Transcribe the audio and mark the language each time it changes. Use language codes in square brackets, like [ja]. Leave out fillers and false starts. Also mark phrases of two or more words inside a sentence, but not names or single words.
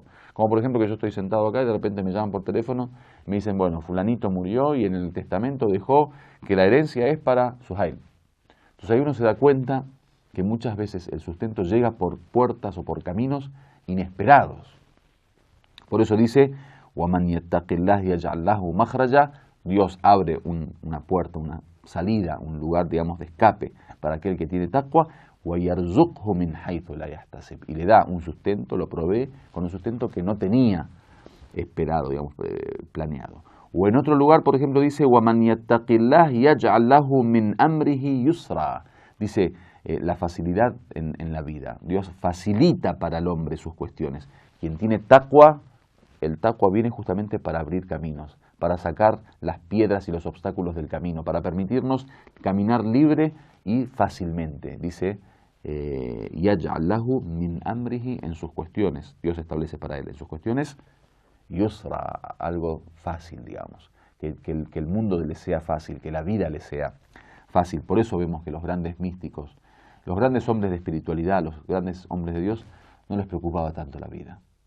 [es] Como por ejemplo que yo estoy sentado acá y de repente me llaman por teléfono, me dicen, bueno, fulanito murió y en el testamento dejó que la herencia es para Suhail. Entonces ahí uno se da cuenta que muchas veces el sustento llega por puertas o por caminos inesperados. Por eso dice, [ar] وَمَنْ يَتَّقِ اللَّهِ يَجْعَلْ لَهُ مَخْرَجًا. [es] Dios abre una puerta, una salida, un lugar, de escape para aquel que tiene taqwa. [ar] وَيَرْزُقْهُ مِنْ حَيْثُ لَا يَحْتَسِبْ. [es] Y le da un sustento, lo provee con un sustento que no tenía esperado, planeado. O en otro lugar, por ejemplo, dice, [ar] وَمَنْ يَتَّقِ اللَّهِ يَجْعَلْ لَهُ مِنْ أَمْرِهِ يُسْرًا. [es] Dice, la facilidad en la vida. Dios facilita para el hombre sus cuestiones. Quien tiene taqwa, el taqwa viene justamente para abrir caminos, para sacar las piedras y los obstáculos del camino, para permitirnos caminar libre y fácilmente. Dice, [ar] يَجْعَلْ لَهُ مِنْ أَمْرِهِ, [es] en sus cuestiones. Dios establece para él en sus cuestiones yusra, algo fácil, que el mundo le sea fácil, que la vida le sea fácil. Por eso vemos que los grandes místicos, los grandes hombres de espiritualidad, los grandes hombres de Dios, no les preocupaba tanto la vida.